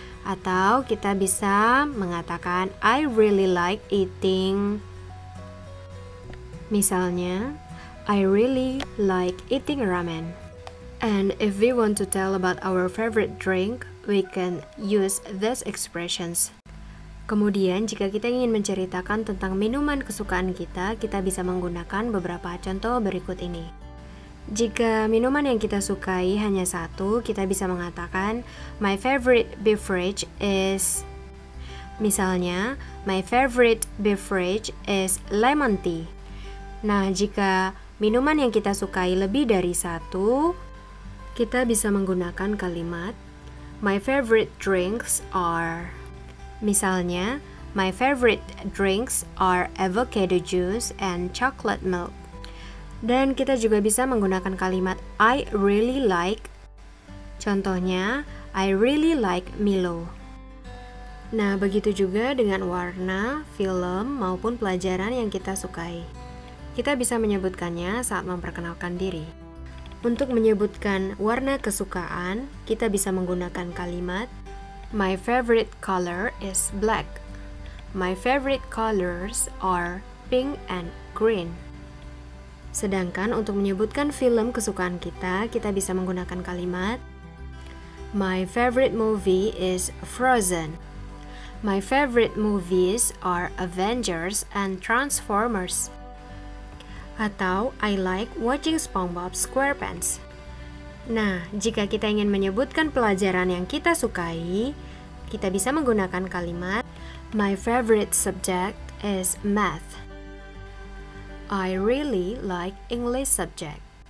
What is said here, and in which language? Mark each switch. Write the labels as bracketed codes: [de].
[id] Atau kita bisa mengatakan [en] I really like eating. [id] Misalnya, [en] I really like eating ramen. And if we want to tell about our favorite drink, we can use these expressions. [id] Kemudian, jika kita ingin menceritakan tentang minuman kesukaan kita bisa menggunakan beberapa contoh berikut ini. Jika minuman yang kita sukai hanya satu, kita bisa mengatakan [en] my favorite beverage is. [id] Misalnya, [en] my favorite beverage is lemon tea. [id] Nah, jika minuman yang kita sukai lebih dari satu, kita bisa menggunakan kalimat [en] my favorite drinks are. [id] Misalnya, [en] my favorite drinks are avocado juice and chocolate milk. [id] Dan kita juga bisa menggunakan kalimat [en] I really like. [id] Contohnya, [en] I really like Milo. [id] Nah, begitu juga dengan warna, film, maupun pelajaran yang kita sukai. Kita bisa menyebutkannya saat memperkenalkan diri. Untuk menyebutkan warna kesukaan, kita bisa menggunakan kalimat [en] my favorite color is black. My favorite colors are pink and green. [id] Sedangkan untuk menyebutkan film kesukaan kita bisa menggunakan kalimat [en] my favorite movie is Frozen. My favorite movies are Avengers and Transformers. [id] Atau [en] I like watching SpongeBob SquarePants. [id] Nah, jika kita ingin menyebutkan pelajaran yang kita sukai, kita bisa menggunakan kalimat [en] my favorite subject is math. I really like English subject.